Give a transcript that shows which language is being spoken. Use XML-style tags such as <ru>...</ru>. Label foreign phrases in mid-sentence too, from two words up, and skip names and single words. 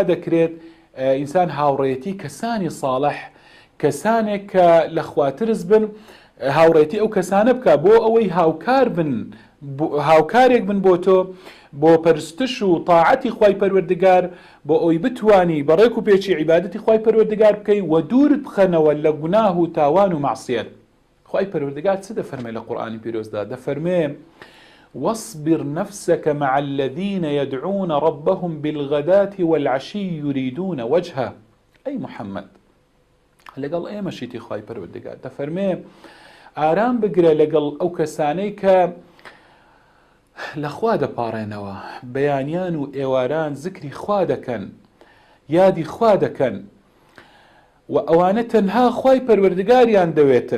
<ckb>دەکرێت ئینسان هاوڕێتی کەسانی ساڵح، کەسانێک کە لە خواترز بن، هاوڕێتی ئەو کەسانە بکە بۆ ئەوەی هاوکارێک بن بۆ تۆ، بۆ پەرستش و تاعەتی خوای پەروەردگار، بۆ ئەوی بتوانی بەڕێک و پێچی عیبادەتی خوای پەروەردگار بکەی و دوورت بخەنەوە لە گوناه و تاوان و معسیەت. خوای پەروەردگار چ دەفەرمێ لە قورئانی پیرۆزدا؟</ckb> <ar>دەفەرمێ واصبر نفسك مع الذين يدعون ربهم بالغداة والعشي يريدون وجهه. أي محمد،</ar> <ckb>لەگەڵ ئێمەشیتی خوای پەروەردگار دەفەرمێ ئارام بگرە لەگەڵ ئەو کەسانەی کە لە خوا دەپاڕێنەوە، بەیانیان و ئێواران ذکری خوا دەکەن، یادی خوا دەکەن و ئەوانە تەنها خوای پەروەردگاریان دەوێتن.</ckb>